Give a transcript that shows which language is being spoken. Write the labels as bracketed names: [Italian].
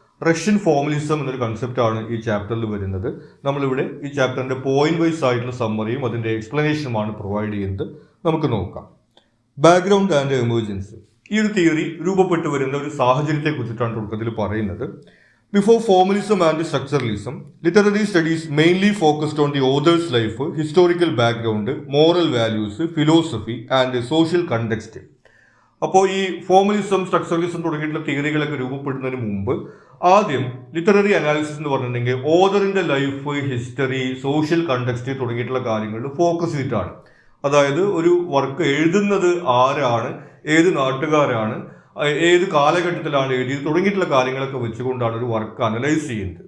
[Malayalam] Russian formalism എന്നൊരു കൺസെപ്റ്റാണ് ഈ ചാപ്റ്ററിൽ വരുന്നത്. നമ്മളിവിടെ ഈ ചാപ്റ്ററിൻ്റെ പോയിന്റ് വൈസ് ആയിട്ടുള്ള സമ്മറിയും അതിൻ്റെ എക്സ്പ്ലനേഷനുമാണ് പ്രൊവൈഡ് ചെയ്യുന്നത്. നമുക്ക് നോക്കാം. Background and emergence. ഈ ഒരു തിയറി രൂപപ്പെട്ടു വരുന്ന ഒരു സാഹചര്യത്തെക്കുറിച്ചിട്ടാണ് തുടക്കത്തിൽ പറയുന്നത്. [English] Before formalism and structuralism, literary studies mainly focused on the author's life, historical background, moral values, philosophy and social context. [Malayalam] അപ്പോൾ ഈ ഫോർമലിസം സ്ട്രക്ചറലിസം തുടങ്ങിയിട്ടുള്ള തിയറികളൊക്കെ രൂപപ്പെടുന്നതിന് മുമ്പ് ആദ്യം ലിറ്റററി അനാലിസിസ് എന്ന് പറഞ്ഞിട്ടുണ്ടെങ്കിൽ ഓതറിൻ്റെ ലൈഫ്, ഹിസ്റ്ററി, സോഷ്യൽ കണ്ടക്സ്റ്റ് തുടങ്ങിയിട്ടുള്ള കാര്യങ്ങളിൽ ഫോക്കസ് ചെയ്തിട്ടാണ്. അതായത് ഒരു വർക്ക് എഴുതുന്നത് ആരാണ്, ഏത് നാട്ടുകാരാണ്, ഏത് കാലഘട്ടത്തിലാണ് എഴുതിയത് തുടങ്ങിയിട്ടുള്ള കാര്യങ്ങളൊക്കെ വെച്ചുകൊണ്ടാണ് ഒരു വർക്ക് അനലൈസ് ചെയ്യുന്നത്.